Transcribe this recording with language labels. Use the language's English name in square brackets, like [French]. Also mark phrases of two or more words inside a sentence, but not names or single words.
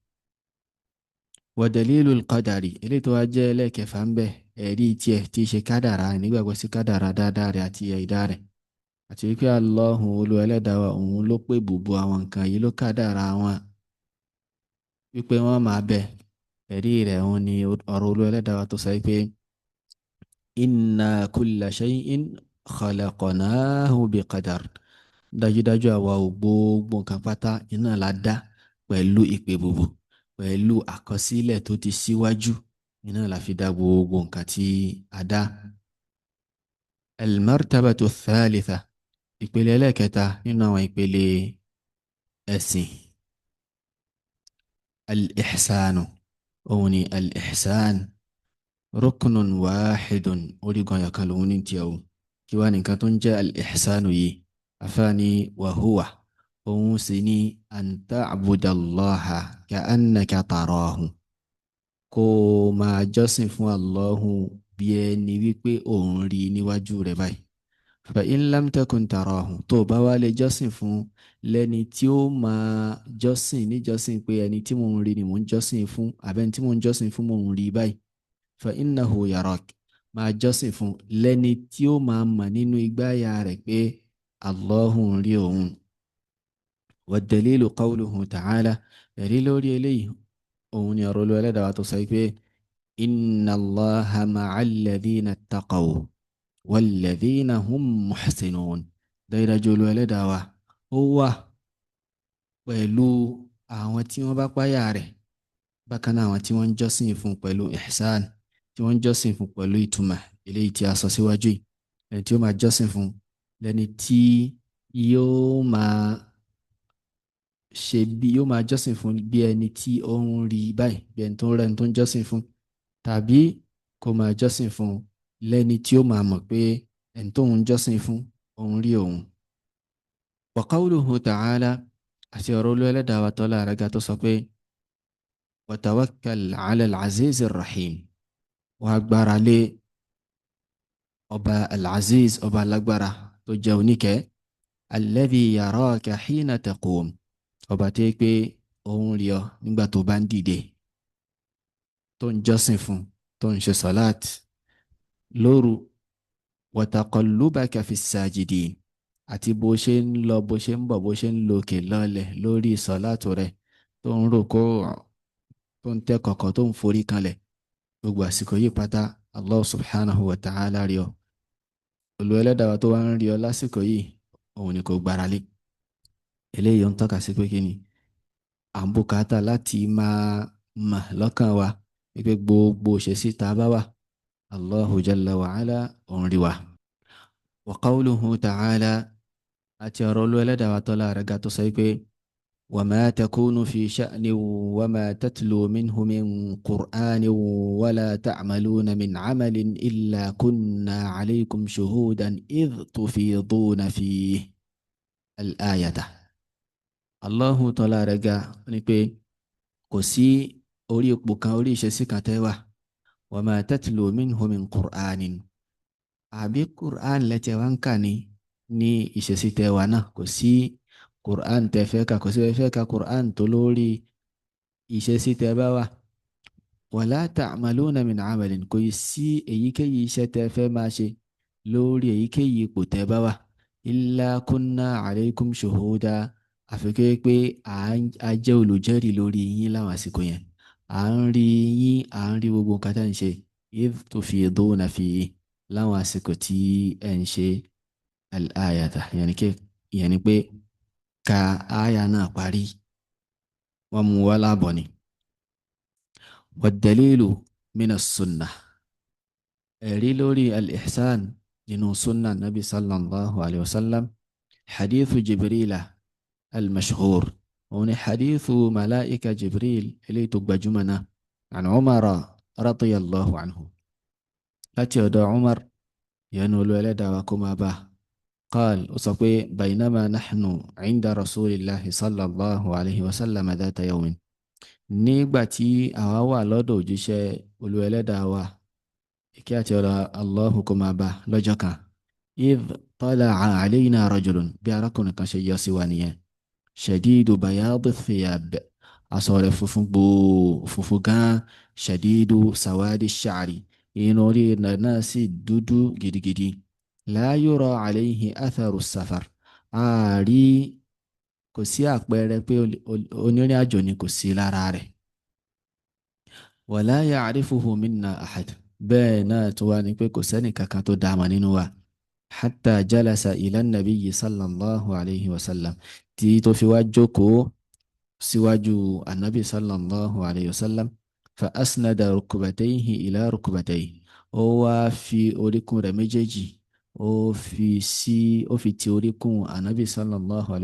[Arabic] ودليل القدر, [Yoruba] eléyìí tó wá jẹ́ ẹlẹ́ẹ̀kẹfà ń bẹ, ẹ̀rí tiẹ̀ tí í ṣe kádàrá, ìnígbàgbọ́ sí kádàrá dáadáa rẹ̀ àti ẹ̀dá rẹ̀, àti wípé Allahu Olúwa Ẹlẹ́dàá wa òun ló pè bùbù àwọn nǹkan yìí, ló kádàrá wọn wípé wọ́n máa bẹ. ẹ̀rí rẹ̀ òun ni ọ̀rọ̀ Olúwa Ẹlẹ́dàá wa tó sọ wípé [Arabic] إنا كل شيء خلقناه بقدر, [Yoruba] dájúdájú àwa ò gbogbo nǹkan pátá iná la dá pẹ̀lú ìpè bùbù, pẹ̀lú àkọsílẹ̀ tó ti síwájú, iná la fi dá gbogbo nǹkan tí a dá. [Arabic] المرتبة الثالثة, [Yoruba] ìpele ẹlẹ́ẹ̀kẹta nínú àwọn ìpele ẹ̀sìn, al-ihsanu, òun ni [Arabic] الإحسان ركن واحد, [Yoruba] orígun àyàkán lòun ní tiẹ̀ o. kí wá nìkan tó ń jẹ́ al-ihsanu yìí? afáàní wàhúwà, òun sì ní [Arabic] أن تعبد الله كأنك تراه, [Yoruba] kó máa jọ́sìn fún Allahu bí ẹni wípé òun rí níwájú rẹ̀ báyìí. [Arabic] فإن لم تكن تراه, [Yoruba] tó bá wá lè jọ́sìn fún lẹ́ni tí ó máa jọ́sìn níjọ́sìn pé ẹni tí mò ń rí ni mò ń jọ́sìn fún, àbẹ́ni tí mò ń jọ́sìn fún mò ń rí báyìí. [Arabic] فإنه يراك, [Yoruba] máa jọ́sìn fún lẹ́ni tí ó máa mọ̀ nínú igbáyà rẹ̀ pé Allahu ń rí òun. [Arabic] والدليل قوله تعالى, [Yoruba] ẹ̀rí lórí eléyìí òun ni ọ̀rọ̀ Olúwa Ẹlẹ́dàá wa tó sọ pé [Arabic] إن الله مع الذين اتقوا والذين هم محسنون, [Yoruba] dájúdájú Olúwa Ẹlẹ́dàá wa ó wà pẹ̀lú àwọn tí wọ́n bá páyà rẹ̀, bákan náà àwọn tí wọ́n ń jọ́sìn fún pẹ̀lú ihsan, tí wọ́n ń jọ́sìn fún pẹ̀lú ìtumọ̀ eléyìí tí a sọ síwájú yìí. ẹni tí ó máa jọ́sìn fún lẹ́ni tí yóò máa ṣe bí, yóò máa jọ́sìn fún bí ẹni tí ó ń rí báyìí, bí ẹni tó ń rẹ́ni tó ń jọ́sìn fún, tàbí kó máa jọ́sìn fún lẹ́ni tí ó máa mọ̀ pé ẹni tó ń jọ́sìn fún òun rí òun. [Arabic] وقوله تعالى, [Yoruba] àti ọ̀rọ̀ Olúwa Ẹlẹ́dàá wa tọ́lá àrẹ́gá tó sọ pé [Arabic] وتوكل على العزيز الرحيم, [Yoruba] wàá gbára lé ọba al-aziz, ọba alágbára tó jẹ́ oníkẹ́, [Arabic] الذي يراك حين تقوم, [Yoruba] ọba tó yẹ pé òun rí ọ nígbà tó bá ń dìde, tó ń jọ́sìn fún, tó ń ṣe sọ́láàtì, lóru [Arabic] وتقلبك في الساجدين [Yoruba] àti bó ṣe ń lọ bó ṣe ń bọ̀ bó ṣe ń lòkè lọ́lẹ̀ lórí sọ̀látù rẹ̀ tó ń rúkú tó ń tẹ́ kọ̀kọ̀ tó ń forí kanlẹ̀ gbogbo àsìkò yìí pátá [Arabic] الله سبحانه وتعالى [Yoruba] rí ọ. Olú ẹlẹ́dàá wa tó wá ń rí ọ lásìkò yìí òun ni kò gbára lé. Eléyìí ń tọ́ka sí pé kí ni à ń bùkátà láti máa mà lọ́kàn wa wípé gbogbo òṣèṣì tá a bá wà [Arabic] الله جل وعلا [Yoruba] òun rí wa. [Arabic] وقوله تعالى [Yoruba] àti ọ̀rọ̀ olú ẹlẹ́dàá wa tọ́lá rẹ̀ ga tó sọ pé [Arabic] وما تكون في شأن وما تتلو منه من قرآن ولا تعملون من عمل إلا كنا عليكم شهودا إذ تفيضون فيه الآية. [Yoruba] Allahu tọ́lá rẹ̀ ga ní pé kò sí orí ipò kan orí ìṣesí kan tẹ́ wà [Arabic] وما تتلو منه من قرآن [Yoruba] àbí qur'an lẹ́tẹ̀ wá ń kà ní ìṣesí tẹ́ wà náà kò sí qur'an tẹ́ fẹ́ kà kò sí fẹ́ ka qur'an tó lórí ìṣesí tẹ́ bá wà wala [Arabic] تعملون من عمل [Yoruba] kò sí èyíkéyìí iṣẹ́ tẹ́ fẹ́ máa ṣe lórí èyíkéyìí ipò tẹ́ bá wà [Arabic] إلا كنا عليكم شهودا [Yoruba] àfikẹ́ pé a jẹ́ olùjẹ́rìí lórí yín láwọn àsìkò yẹn à ń rí yín à ń rí gbogbo nǹkan tá à ń ṣe [Arabic] إذ تفيضون فيه [Yoruba] láwọn àsìkò tí ẹ̀ ń ṣe al-ayata ìyẹn ni pé ka aya náà parí wọ́n mú wá láàbọ̀ ni. [Arabic] والدليل من السنة [Yoruba] ẹ̀rí lórí [Arabic] al-ihsan nínú سنة النبي صلى الله عليه وسلم حديث جبريل المشهور [Yoruba] òun ni [Arabic] حديث ملك جبريل [Yoruba] eléyìí tó gbajúmọ̀ náà [Arabic] عن عمر رضي الله عنه [Yoruba] láti ọ̀dọ̀ umar yẹnu olú ẹlẹ́dàá wa kó máa bá [Arabic] قال وصفي بينما نحن عند رسول الله صلى الله عليه وسلم ذات [Yoruba] يوم nígbà tí àwa wà lọ́dọ̀ òjíṣẹ́ olú ẹlẹ́dàá wa ìkẹ́ àti ọ̀rọ̀ Allahu kó máa bá lọ́jọ́ kan [Arabic] إذ طلع علينا رجل [Yoruba] bí arákùnrin kan ṣe yọ sí wa nìyẹn [Arabic] شديد بياض الثياب [Yoruba] aṣọ rẹ̀ funfun gbòò funfun gan [Arabic] شديد سواد الشعر [Yoruba] inú orí rẹ̀ náà sì dúdú gidigidi [Arabic] لا يرى عليه أثر السفر [Yoruba] ààrí kò sí àpẹẹrẹ pé onírìn àjò ni kò sí lára rẹ̀ [Arabic] ولا يعرفه منا أحد [Yoruba] bẹ́ẹ̀ náà tó wá ní pé kò sẹ́nì kankan tó dáama nínú wa [Arabic] حتى جلس إلى النبي صلى الله عليه وسلم [Yoruba] tí tó fi wá jókòó síwájú anabi sallallahu alayhi wa sallam [Arabic] فأسند ركبتيه إلى ركبتيه [Yoruba] ó wá fi oríkún rẹ̀ méjèèjì ó fi ti oríkún [Arabic] النبي صلى الله عليه